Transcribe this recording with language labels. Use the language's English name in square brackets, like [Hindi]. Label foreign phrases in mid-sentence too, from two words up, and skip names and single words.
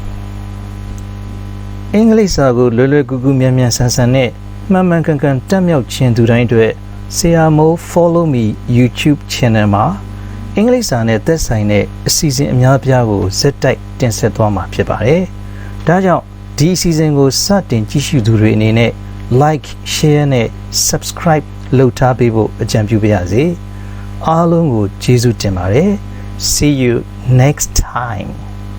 [Burmese] အင်္ဂလိပ်စာကိုလွယ်လွယ်ကူကူမြန်မြန်ဆန်ဆန်နဲ့မှန်မှန်ကန်ကန်တက်မြောက်ခြင်းသူတိုင်းအတွက်ဆရာမိုး [English] follow me YouTube channel [Burmese] မှာအင်္ဂလိပ်စာနဲ့သက်ဆိုင်တဲ့အစီအစဉ်အများပြားကိုဇက်တိုက်တင်ဆက်သွားမှာဖြစ်ပါတယ်။ဒါကြောင့်ဒီအစီအစဉ်ကိုစတင်ကြည့်ရှုသူတွေအနေနဲ့ [English] like share [Burmese] နဲ့ subscribe လုပ်ထားပေးဖို့အကြံပြုပါရစေ။အားလုံးကိုကျေးဇူးတင်ပါတယ်။ [English] See you next time.